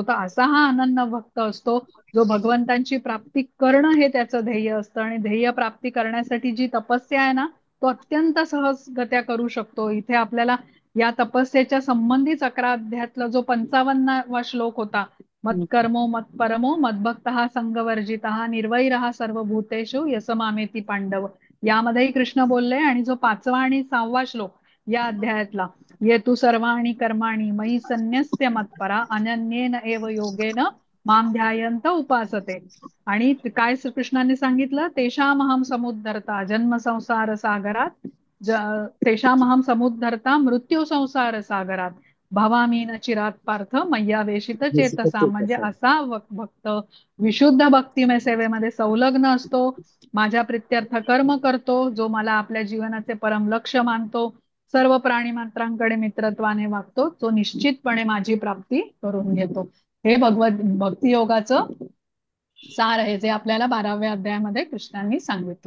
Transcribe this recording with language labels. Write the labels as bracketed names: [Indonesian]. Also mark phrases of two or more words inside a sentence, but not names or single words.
[Marathi] तर असा हा अनन्य भक्त असतो, जो भगवंतांची प्राप्ती करणं हे त्याचं ध्येय असतं. आणि ध्येय प्राप्ती करण्यासाठी जी तपस्या आहे ना, तो अत्यंत सहजगत्या करू शकतो. इथे आपल्याला या तपस्येच्या संबंधीच 11 अध्यायातला जो 55वा श्लोक होता, [Sanskrit] मत्कर्मो मत्परमो मद्भक्त संगवर्जित निर्वैरः सर्वभूतेषु यसमामेती पांडव, [Marathi] यामध्येही कृष्ण बोलले. आणि जो 5वा आणि 6वा श्लोक या अध्यायातला, [Sanskrit] ये तू सर्वाणि कर्माणि मयि संन्यस्य मत्परा अनन्येन एव योगेन माम ध्यायंत उपासते. [Marathi] आणि काय कृष्णाने सांगितलं, [Sanskrit] तेषामहं समुद्धरता जन्म संसार सागरात तेषामहं समुद्धरता मृत्यू संसार सागरात भवामी न चिरात पार्थ मय्या वेशित चेतसा. [Marathi] म्हणजे असा भक्त विशुद्ध भक्तिमय सेवेमध्ये संलग्न असतो, माझ्या प्रित्यर्थ कर्म करतो, जो मला आपल्या जीवनाचे परम लक्ष मानतो, सर्व प्राणी मात्रांकडे मित्रत्वाने वागतो, तो निश्चितपणे माझी प्राप्ती करून घेतो. हे भक्ती योगाचं सार आहे, जे आपल्याला 12व्या अध्यायामध्ये कृष्णांनी सांगितलं.